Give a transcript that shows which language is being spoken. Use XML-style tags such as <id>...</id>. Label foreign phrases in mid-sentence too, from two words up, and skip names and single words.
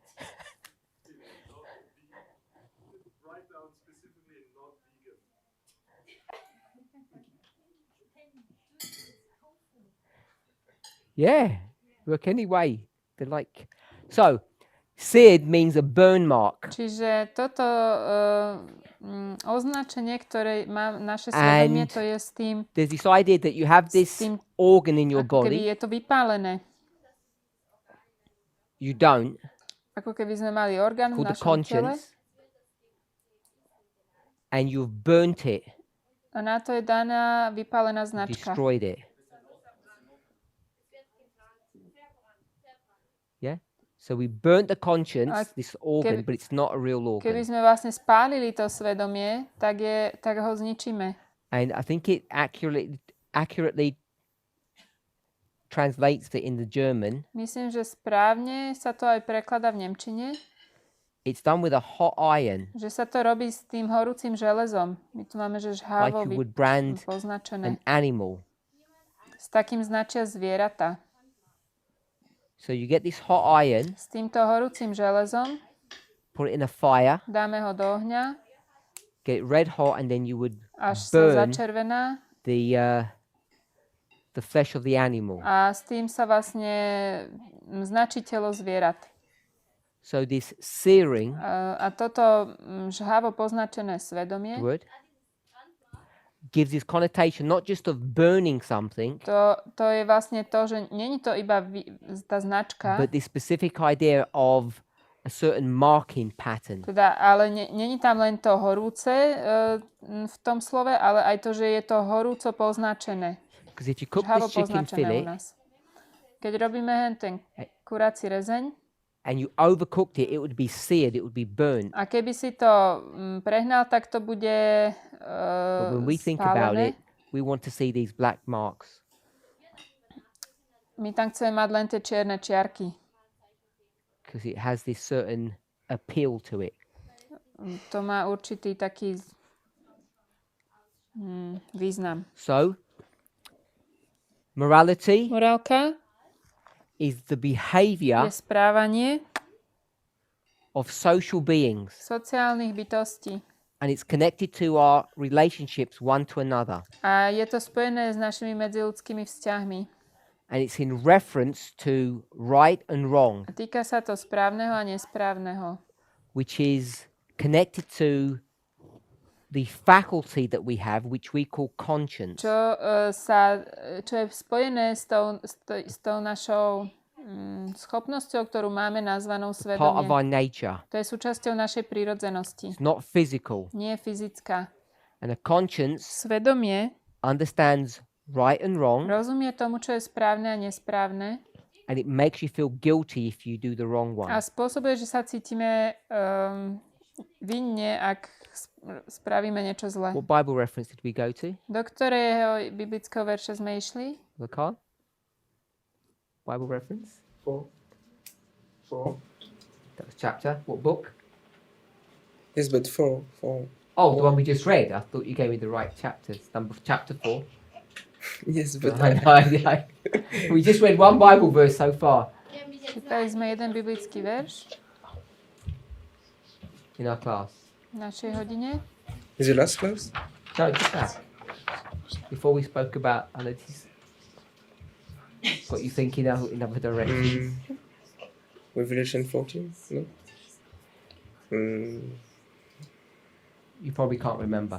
<en>Write down specifically not vegan. Yeah, work anyway. They're like, so, seared means a burn mark.</en> <sk>Čiže toto označenie, ktoré má naše svedomie,</sk> <en>And</en> <sk>to je s tým,</sk> <en>there's this idea that you have this</en> <sk>tým</sk> <en>organ in your</en> <sk>ako keby</sk> <en>body.</en> <sk>je to vypálené.</sk> <en>You don't.</en> <sk>Ako keby sme mali orgán v</sk> <en>Called the</en> <sk>našom tele</sk> <en>conscience. And you've burnt it,</en> <sk>a na to je daná vypálená značka.</sk> <en>destroyed it. Yeah? So we burnt the conscience, this organ,</en> <sk>keby-</sk> <en>but it's not a real</en> <sk>Keby</sk> <en>organ.</en> <sk>sme vlastne spálili to svedomie, tak ho zničíme.</sk> <en>And I think it accurately translates it in the German.</en> <sk>Myslím, že správne sa to aj prekladá v nemčine,</sk> <en>It's done with a hot iron,</en> <sk>že sa to robí s tým horúcim železom. My tu máme, že</sk> <en>like</en> <sk>žhávo</sk> <en>you would brand</en> <sk>poznačené.</sk> <en>an animal.</en> <sk>S takým značia zvieratá.</sk> <en>So you get this hot iron,</en> <sk>S týmto horúcim železom</sk> <en>put it in a fire,</en> <sk>dáme ho do ohňa,</sk> <en>get it red hot, and then you would</en> <sk>až sa</sk> <en>burn</en> <sk>začervená</sk> <en>the flesh of the animal.</en> <sk>a s tým sa vlastne značí telo zvierat.</sk> <en>So this searing</en> <sk>A toto žhávo poznačené svedomie,</sk> <en>word gives this connotation not just of burning something,</en> <sk>to je vlastne to, že není to iba tá značka,</sk> <en>but this specific idea of a certain marking pattern.</en> <sk>teda, ale není tam len to horúce v tom slove, ale aj to, že je to horúco poznačené.</sk> <en>Because if you cook</en> <sk>Žhávo</sk> <en>this chicken</en> <sk>poznačené u</sk> <en>fillet</en> <sk>nás. Keď robíme ten kuráci rezeň</sk> <en>and you overcooked it, it would be seared, it would be burnt.</en> <sk>a keby si to prehnal, tak to bude</sk> <en>But when we think about</en> <sk>spálené.</sk> <en>it, we want to see these black marks.</en> <sk>My tam chceme mať len tie čierne čiarky.</sk> <en>Because it has this certain appeal to it.</en> <sk>To má určitý taký význam.</sk> <en>So, Morality</en> <sk>Morálka</sk> <en>is the behavior</en> <sk>je správanie</sk> <en>of social beings,</en> <sk>sociálnych bytostí.</sk> <en>and it's connected to our relationships one to another.</en> <sk>A je to spojené s našimi medziľudskými vzťahmi.</sk> <en>And it's in reference to right and wrong,</en> <sk>A týka sa to správneho a nesprávneho.</sk> <en>which is connected to the faculty that we have, which we call conscience.</en> <sk>Čo je spojené s tou našou schopnosťou, ktorú máme nazvanú</sk> <en>Part of</en> <sk>svedomie.</sk> <en>our nature.</en> <sk>To je súčasťou našej prírodzenosti.</sk> <en>It's not physical.</en> <sk>Nie je fyzická.</sk> <en>And a conscience</en> <sk>Svedomie</sk> <en>understands right and wrong,</en> <sk>rozumie tomu, čo je správne a nesprávne</sk> <en>and it makes you feel guilty if you do the wrong one.</en> <sk>a spôsobuje, že sa cítime vinne, ak spravíme niečo zlé.</sk> <en>What Bible reference did we go to?</en> <sk>Do ktorého biblického verša sme išli?</sk> <en>The card? Bible reference? 4. That was chapter. What book? Yes, but 4. Oh, the one we just read. I thought you gave me the right chapters. Chapter 4. Yes, but We just read one Bible verse so far</en> <sk>Čítali sme jeden biblický verš</sk> <en>in our class.</en> <sk>v našej hodine.</sk> <en>is your last class? No, just that. Before we spoke about, I know this got you thinking in other directions. Revelation 14? No? You probably can't remember.</en>